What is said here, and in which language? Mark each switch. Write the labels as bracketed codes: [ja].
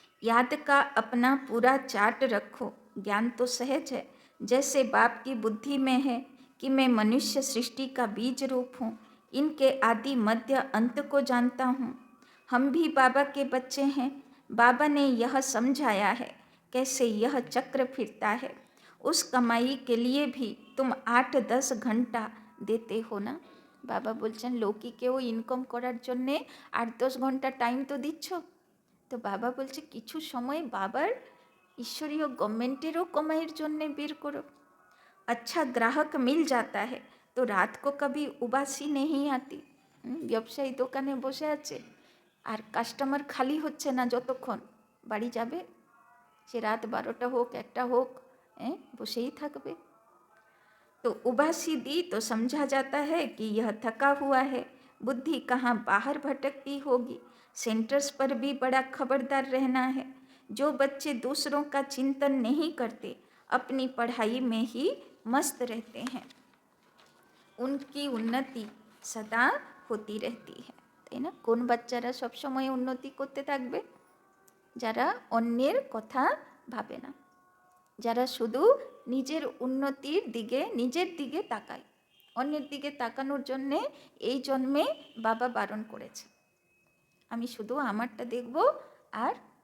[hi] याद का अपना पूरा चार्ट रखो, ज्ञान तो सहज है, जैसे बाप की बुद्धि में है कि मैं मनुष्य सृष्टि का बीज रूप हूँ, इनके आदि मध्य अंत को जानता हूँ। हम भी बाबा के बच्चे हैं, बाबा ने यह समझाया है कैसे यह चक्र फिरता है, उस कमाई के लिए भी तुम 8-10 घंटा देते हो ना। [bn] বাবা বলছেন লৌকিকেও ইনকাম করার জন্যে 8-10 ঘন্টা টাইম তো দিচ্ছ, তো বাবা বলছে কিছু সময় বাবার ঈশ্বরীয় গভর্নমেন্টেরও কমাইয়ের জন্যে বের করো। [hi] अच्छा ग्राहक मिल जाता है तो रात को कभी उबासी नहीं आती। [bn] ব্যবসায়ী দোকানে বসে আছে আর কাস্টমার খালি হচ্ছে না, যতক্ষণ বাড়ি যাবে সে রাত 12টা হোক 1টা হোক বসেই থাকবে। [hi] तो उबासी दी तो समझा जाता है कि यह थका हुआ है, बुद्धि कहाँ बाहर भटकती होगी, सेंटर्स पर भी बड़ा खबरदार रहना है, जो बच्चे दूसरों का चिंतन नहीं करते अपनी पढ़ाई में ही मस्त रहते हैं उनकी उन्नति सदा होती रहती है [bn] তাই না কোন বাচ্চারা সব সময় উন্নতি করতে থাকবে যারা অন্যের কথা ভাবে না যারা শুধু নিজের উন্নতির দিকে নিজের দিকে তাকায় অন্যের দিকে তাকানোর জন্যে এই জন্মে বাবা বারণ করেছে আমি শুধু আমারটা দেখব আর